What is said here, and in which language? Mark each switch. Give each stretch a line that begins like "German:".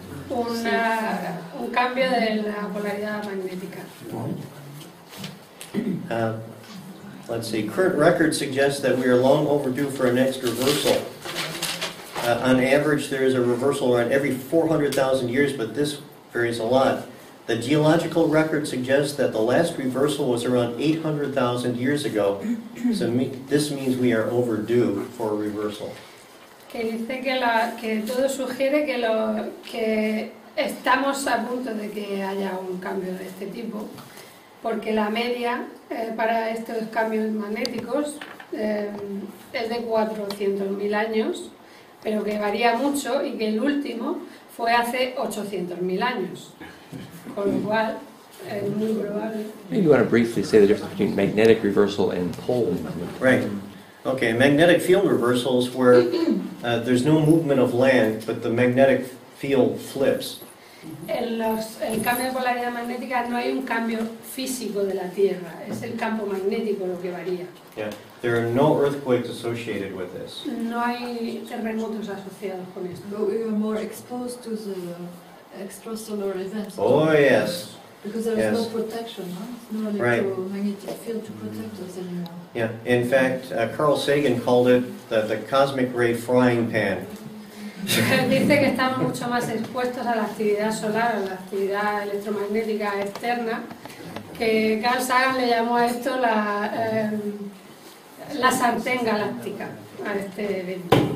Spanish: Un cambio de la polaridad magnética.
English: Let's see, current record suggests that we are long overdue for a next reversal. On average, there is a reversal around every 400,000 years, but this varies a lot. The geological record suggests that the last reversal was around 800,000 years ago. So this means we are overdue for a reversal.
Spanish: Que dice que todo sugiere que estamos a punto de que haya un cambio de este tipo, porque la media para estos cambios magnéticos es de 400.000 años, pero que varía mucho y que el último fue hace 800.000 años, con lo cual es muy probable.
English: Maybe you want to briefly say the difference between magnetic reversal and pole movement. Right. Okay, magnetic field reversal is where there's no movement of land, but the magnetic field flips.
Spanish: El cambio de polaridad magnética no hay un cambio físico de la Tierra, es el campo magnético lo que varía.
English: Yeah, there are no earthquakes associated with this.
Spanish: No hay terremotos asociados con esto.
English: But we are more exposed to the extrasolar events. Oh yes. Because there is no protection, no electromagnetic field to protect us anymore. Yeah, in fact, Carl Sagan called it the cosmic ray frying pan.
Spanish: Dice que estamos mucho más expuestos a la actividad solar, a la actividad electromagnética externa, que Carl Sagan le llamó a esto la sartén galáctica, a este evento.